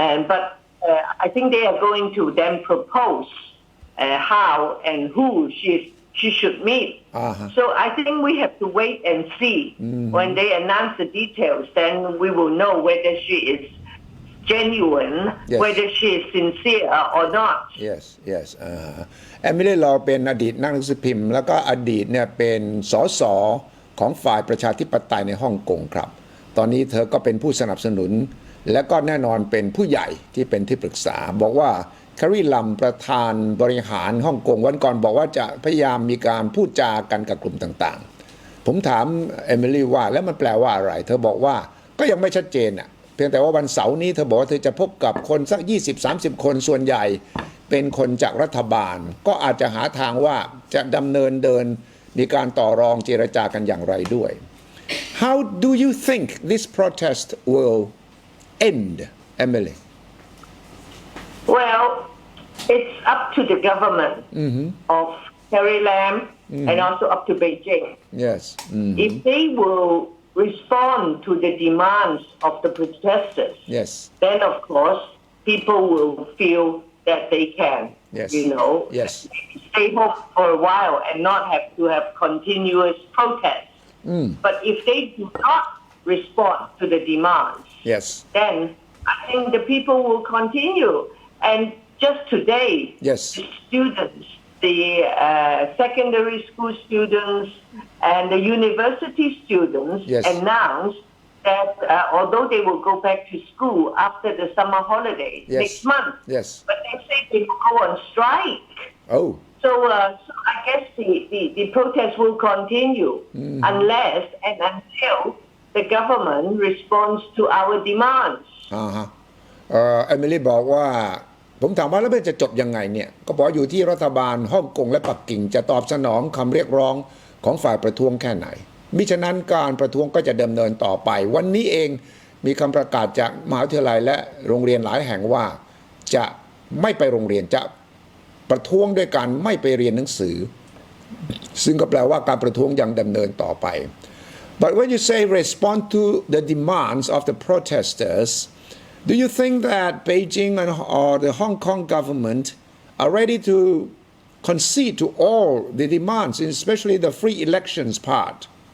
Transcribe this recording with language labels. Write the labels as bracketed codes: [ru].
[en] But I think they are going to then propose how and who she should meet. So I think we have to wait and see. When they announce the details, then we will know whether she is genuine, whether she is sincere or not. Yes. [th] Emily Lau เป็นอดีตนักหนังสือพิมพ์แล้วก็อดีตเนี่ยเป็นสสของฝ่ายประชาธิปไตยในฮ่องกงครับตอนนี้เธอก็เป็นผู้สนับสนุนและก็แน่นอนเป็นผู้ใหญ่ที่เป็นที่ปรึกษาบอกว่า แคร์รีลัมประธานบริหารฮ่องกงวันก่อนบอกว่าจะพยายามมีการพูดจากันกับกลุ่มต่างๆผมถามเอมิลี่ว่าแล้วมันแปลว่าอะไรเธอบอกว่าก็ยังไม่ชัดเจนเพียงแต่ว่าวันเสาร์นี้เธอบอกว่าเธอจะพบกับคนสัก 20-30 คนส่วนใหญ่เป็นคนจากรัฐบาลก็อาจจะหาทางว่าจะดำเนินเดินมีการต่อรองเจรจากันอย่างไรด้วย [en] How do you think this protest will end, Emily? Well, it's up to the government of Carrie Lam and also up to Beijing. Yes. If they will respond to the demands of the protesters, then of course people will feel that they can, stay home for a while and not have to have continuous protests. But if they do not respond to the demands, then I think the people will continue. And just today, the students, the secondary school students and the university students announced that although they will go back to school after the summer holiday next month, but they say they will go on strike. So I guess the protest will continue unless and until the government responds to our demands. [th] เอมิลี่บอกว่าผมถามว่าแล้วมันจะจบยังไงเนี่ยก็บอกอยู่ที่รัฐบาลฮ่องกงและปักกิ่งจะตอบสนองคำเรียกร้องของฝ่ายประท้วงแค่ไหนมิฉะนั้นการประท้วงก็จะดำเนินต่อไปวันนี้เองมีคำประกาศจากมหาวิทยาลัยและโรงเรียนหลายแห่งว่าจะไม่ไปโรงเรียนจะประท้วงด้วยการไม่ไปเรียนหนังสือซึ่งก็แปลว่าการประท้วงยังดำเนินต่อไป [en] But when you say respond to the demands of the protesters, do you think that Beijing or the Hong Kong government are ready to concede to all the demands, especially the free elections part?